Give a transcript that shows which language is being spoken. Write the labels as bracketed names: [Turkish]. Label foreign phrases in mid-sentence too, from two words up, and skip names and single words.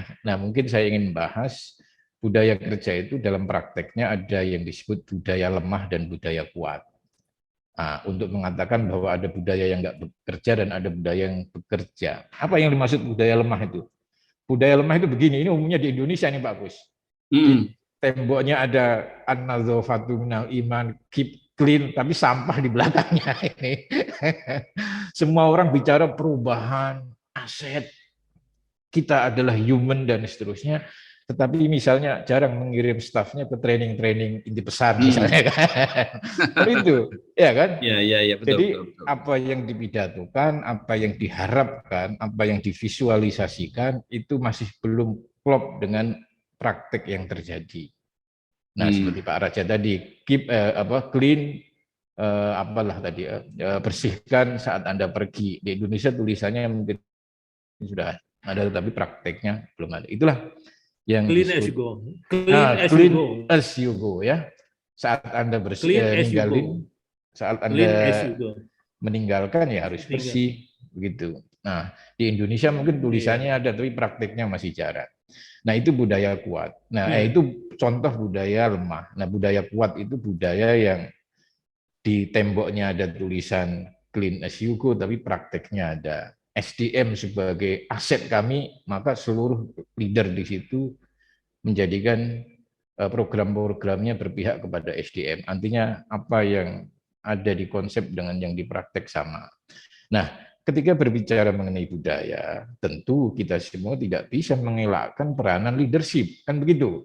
[Indonesian] Nah, mungkin saya ingin bahas budaya kerja itu dalam prakteknya ada yang disebut budaya lemah dan budaya kuat. Nah, untuk mengatakan bahwa ada budaya yang nggak bekerja dan ada budaya yang bekerja. Apa yang dimaksud budaya lemah itu? Budaya lemah itu begini, ini umumnya di Indonesia nih Pak Gus. Di temboknya ada [Arabic] النظافة من الإيمان, [English] keep clean, [Indonesian] tapi sampah di belakangnya ini. Semua orang bicara perubahan, aset, kita adalah human dan seterusnya. Tetapi misalnya jarang mengirim stafnya ke training-training inti pesan misalnya kan. Itu, ya kan? Iya, betul. Jadi betul. apa yang dipidatokan, apa yang diharapkan, apa yang divisualisasikan itu masih belum klop dengan praktek yang terjadi. Nah, seperti Pak Raja tadi, [English] keep clean, [Indonesian] apalah tadi, bersihkan saat Anda pergi. Di Indonesia tulisannya mungkin sudah ada, tetapi prakteknya belum ada. Itulah yang [English] Clean as you go. Clean as you go ya. [Indonesian] Saat Anda meninggalin, saat Anda meninggalkan ya harus bersih begitu. Nah, di Indonesia mungkin tulisannya ada tapi prakteknya masih jarang. Nah, itu budaya kuat. Nah, itu contoh budaya lemah. Nah, budaya kuat itu budaya yang di temboknya ada tulisan [English] clean as you go [Indonesian] tapi prakteknya ada. SDM sebagai aset kami, maka seluruh leader di situ menjadikan program-programnya berpihak kepada SDM. Artinya apa yang ada di konsep dengan yang dipraktek sama. Nah, ketika berbicara mengenai budaya, tentu kita semua tidak bisa mengelakkan peranan leadership, kan begitu?